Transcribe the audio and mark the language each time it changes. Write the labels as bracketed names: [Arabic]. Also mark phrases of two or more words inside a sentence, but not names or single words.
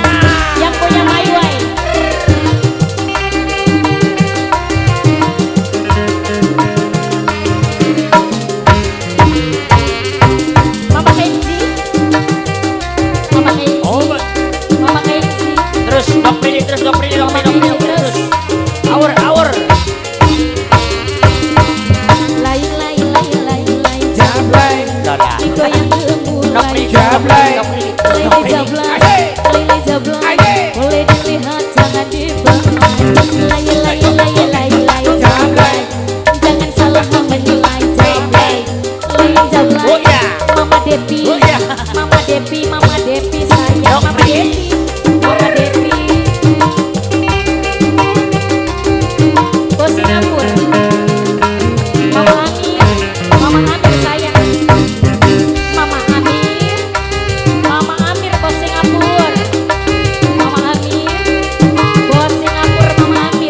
[Indonesian] Yang punya Maiwai. Mama Kenji. Mama Kenji. Oh, Mama Kenji. terus Dok Prilly, terus Dok Prilly, Dok Prilly, Dok Prilly, terus. Aur. Lai lai lai lai lai Jablay. digoyang gemulai. Jablay. Lai lai jablay, lai lai jablay, boleh dilihat jangan dibelai. Lai lai lai lai lai jablay, jangan salah menilai jablay. Lai jablay, Oh ya. Mama Devi, Oh ya. Mama Devi, Mama Devi saya. Dok Mama Devi, Mama Devi. Bos Singapura. Mama Amir, Mama Amir saya. Mama Amir, Mama Amir bos Singapura. Mama Amir, bos Singapura, Mama Amir.